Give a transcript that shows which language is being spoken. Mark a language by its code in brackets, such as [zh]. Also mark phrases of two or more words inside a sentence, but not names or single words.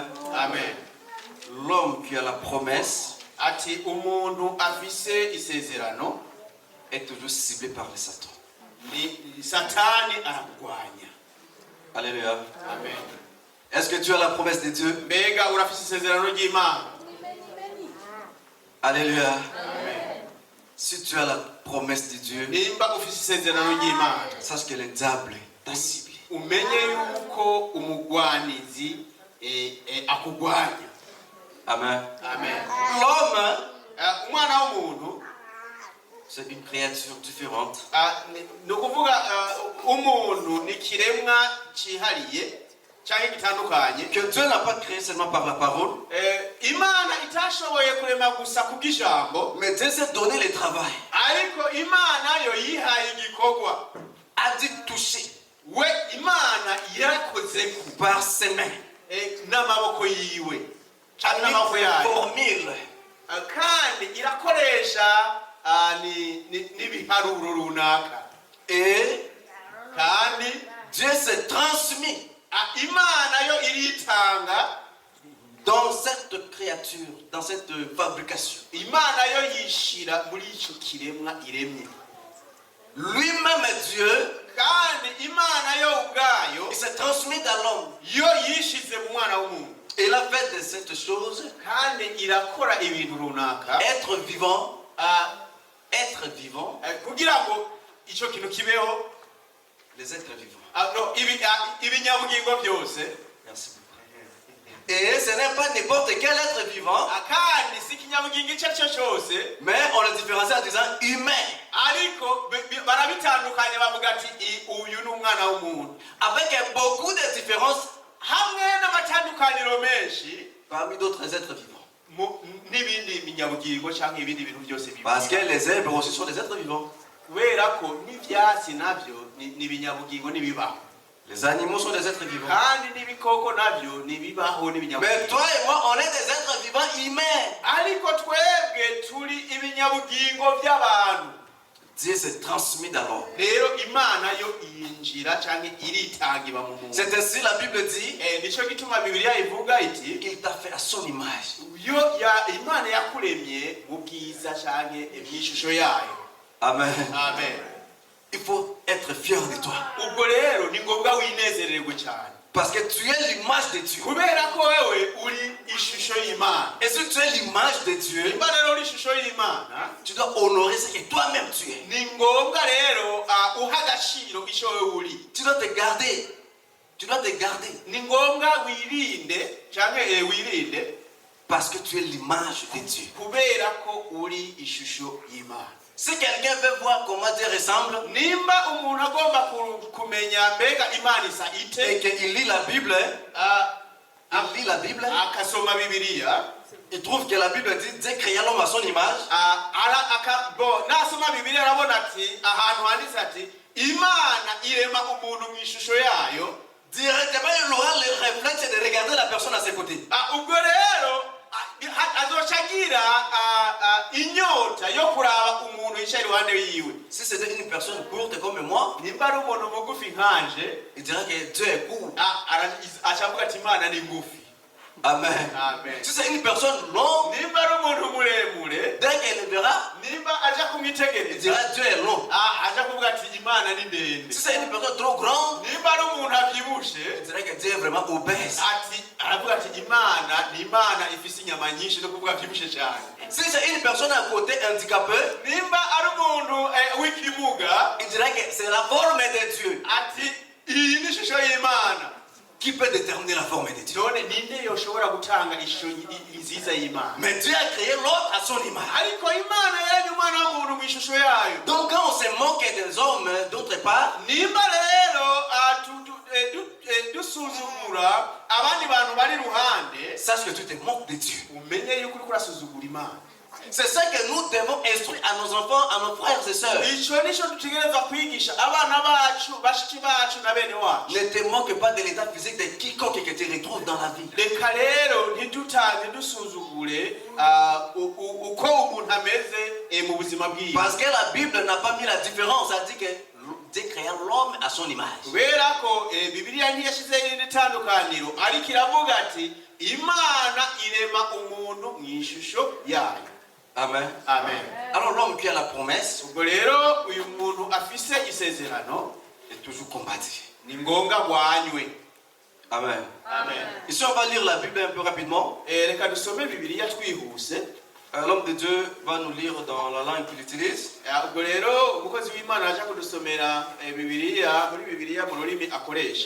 [fr] L'homme qui a la promesse est toujours ciblé par le Satan. Alléluia. Amen. Est-ce que tu as la promesse de Dieu? Alléluia. Amen. Si tu as la promesse de Dieu, [rn] nimba ufise isezerano ry'Imana, [fr] sache que le diable t'a ciblé. [rn] umenye yuko umugwanizi akugwanya. Amen. Amen. [fr] L'homme, [rn] Umwana w'umuntu [fr] c'est une créature différente. [rn] ni ukuvuga umuntu ni kiremwa cyihariye cyangwa gitandukanye, [fr] Que Dieu n'a pas créé seulement par la parole, [rn] Imana itashoboye kurema gusa kubw'ijambo, [fr] mais Dieu s'est donné le travail. [rn] ariko Imana yo yihaye igikorwa. [fr] A dit toucher [rn] We Imana yarakoze [fr] par ses mains. [rn] n'amaboko yiwe [fr] A [rn] cyangwa n'amaboko [fr] mis [rn] yayo, [fr] formule. [rn] kandi irakoresha n'ibiharuro runaka, [fr] Et [rn] kandi [fr] Dieu s'est transmis [rn] Imana yo iritanga [fr] dans cette créature, dans cette fabrication. [rn] Imana yo yishira muri icyo kiremwa iremye. [fr] Lui-même Dieu, [rn] Kandi Imana yo ubwayo [fr] il s'est transmis dans l'homme. [rn] yo yishize mu mwana w'umuntu, [fr] Il a fait de cette chose [rn] kandi irakora ibintu runaka [fr] être vivant, [rn] kugira ngo icyo kintu kibeho. [fr] les êtres vivants. [rn] No, ibinyabugingo byose, [fr] Merci beaucoup. Et ce n'est pas n'importe quel être vivant, [rn] kandi si ikinyabugingo icyo ari cyo cyose, [fr] mais on le différencie en disant humain, [rn] ariko barabitandukanye bavuga ati uyu ni umwana w'umuntu, [fr] avec beaucoup de différences [rn] hamwe n'amatandukaniro menshi [fr] parmi d'autres êtres vivants. [rn] n'ibindi binyabugingo cyangwa ibindi bintu byose [fr] Parce que [rn] bibaho. [fr] les herbes aussi sont des êtres vivants. [rn] Kubera ko n'ibyatsi nabyo ni ibinyabugingo n'ibibaho, [fr] Les animaux sont des êtres vivants. [rn] kandi n'ibikoko nabyo ni ibibaho [fr] Mais [rn] n'ibinyabugingo, [fr] toi et moi, on est des êtres vivants humains. [rn] ariko twebwe turi ibinyabugingo by'abantu. [fr] Dieu s'est transmis dans l'homme. [rn] Rero Imana yo yinjira cyangwa iritanga iba mu muntu. [fr] C'est ainsi la Bible dit, [rn] Nicyo gituma Bibiliya ivuga iti [fr] il t'a fait à son image. [rn] Imana yakuremye mu bwiza cyangwa mu ishusho yayo. Amen. Amen. [fr] Il faut être fier de toi. [rn] Ubwo rero ni ngombwa winezererwe cyane, [fr] Parce que tu es l'image de Dieu. [rn] kubera ko wewe uri ishusho y'Imana. [fr] Et si tu es l'image de Dieu, [rn] Nimba rero uri ishusho y'Imana, [fr] tu dois honorer ce que toi-même tu es. [rn] ni ngombwa rero uha agaciro icyo wewe uri. [fr] Tu dois te garder. Tu dois te garder. [rn] Ni ngombwa wirinde cyangwa wirinde, [fr] Parce que tu es l'image de Dieu. [rn] kubera ko uri ishusho y'Imana. [fr] Si quelqu'un veut voir comment Dieu ressemble [rn] Nimba umuntu agomba kumenya mbega Imana isa [fr] et [rn] ite, [fr] qu'il lit la Bible, il lit la Bible, [rn] akasoma Bibiliya, [fr] il trouve que la Bible dit Dieu créa l'homme à son image. [rn] nasoma Bibiliya arabona ati ahantu handitse ati Imana irema umuntu mu ishusho yayo, [fr] Directement, il aura le réflexe de regarder la personne à ses côtés. [rn] ubwo rero azoca agira inyota yo kuraba umuntu yicaye iruhande yiwe. [fr] Si c'était une personne courte comme moi, [rn] Nimba ari umuntu mugufi nkanje, [fr] il dirait que Dieu est court. [rn] acavuga ati Imana ni ngufi. Amen. Amen. [fr] Si c'est une personne longue, [rn] Nimba ari umuntu muremure, [fr] dès qu'elle le verra, [rn] nimba aja [fr] il [rn] kumwitegereza, [fr] dira Dieu est long. [rn] aja kuvuga ati Imana ni ndende. [fr] Si c'est une personne trop grande, [rn] Nimba ari umuntu abyibushe, [fr] il dirait que Dieu est vraiment obèse. [rn] aravuga ati Imana ni Imana ifise inyama nyinshi no kuvuga abyibushe cyane. [fr] Si c'est une personne à côté handicapée, [rn] Nimba ari umuntu w'ikimuga, [fr] il dirait que c'est la forme de Dieu [rn] ati iyi ni ishusho y'Imana. [fr] qui peut déterminer la forme de Dieu. [rn] None ninde yoshobora gutanga ishusho nziza y'Imana? [fr] Mais Dieu a créé l'homme à son image. [rn] Ariko Imana yaremye umwana w'umuntu mu ishusho yayo. [fr] Donc quand on se moque des hommes d'autre part, [rn] Nimba rero dusuzugura abandi bantu bari iruhande, [fr] sache que tu te moques de Dieu. [rn] umenye yuko uriko urasuzugura Imana. [fr] C'est ça que nous devons instruire à nos enfants, à nos frères et sœurs. [rn] Icyo nicyo dutegereza kwigisha abana bacu, bashiki bacu na bene wacu. [fr] Ne te moque pas de l'état physique de quiconque que tu retrouves dans la vie. [rn] Reka rero ntidusuzugure uko umuntu ameze mu buzima bwiwe. [fr] Parce que la Bible n'a pas mis la différence. Elle dit que Dieu créa l'homme à son image. [rn] Kubera ko Bibiliya ntiyashyizeho irindi tandukaniro, ariko iravuga ati Imana irema umuntu mu ishusho yayo. Amen. Amen. [fr] Alors l'homme qui a la promesse [rn] Ubwo rero uyu muntu afise isezerano [fr] est toujours combattu. [rn] ni ngombwa gwanywe. Amen. Amen. [fr] Ici on va lire la Bible un peu rapidement. [rn] Reka dusome Bibiliya twihuse. [fr] L'homme de Dieu va nous lire dans la langue qu'il utilise. [rn] ubwo rero umukozi w'Imana aje kudusomera Bibiliya muri Bibiliya mu rurimi akoresha.